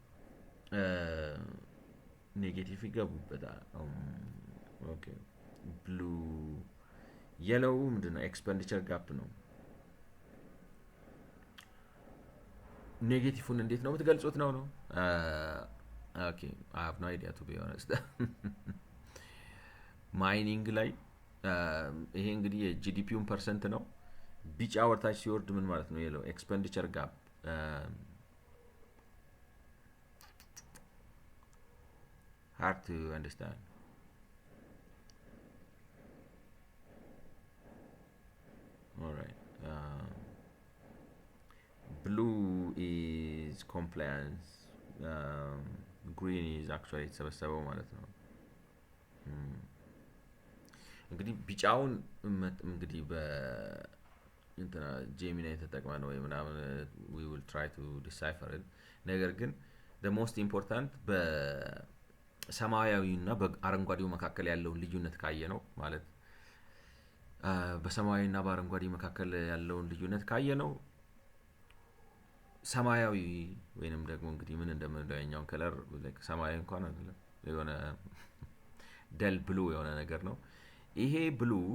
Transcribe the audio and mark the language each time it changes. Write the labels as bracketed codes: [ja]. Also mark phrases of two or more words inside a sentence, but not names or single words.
[am] ኔጌቲቭ ይገቡበታል። ኦኬ [en] blue yellow [am] ምንድነው [en] expenditure gap [am] ነው። ኔጌቲቭን እንዴት ነው የምትገልጹት ነው? [en] okay I have no idea to be honest። [am] ማይኒንግ ላይ ይሄ እንግዲህ የጂዲፒውን ፐርሰንት ነው። ቢጫ ወርታች ሲወርድ ምን ማለት ነው? [en] yellow expenditure gap hard to understand. All right. Blue is compliance. Green is actually [am] የተሰበሰበው ማለት ነው። እንግዲህ ቢጫውን እንግዲህ እንትና ጄሚናይ ተጠቅመን ወይ ምናምን [en] we will try to decipher it። [am] ነገር ግን [en] the most important [am] በሰማያዊና በአረንጓዴው መካከል ያለውን ልዩነት ካየ ነው ማለት በሰማያዊና በአረንጓዴ መካከል ያለውን ልዩነት ካየ ነው ሰማያዊ ወይንም ደግሞ እንግዲህ ምን እንደምንለው ከለር ሰማያዊ እንኳን አይደለም የሆነ [en] dull blue [am] የሆነ ነገር ነው። ይሄ ብሉ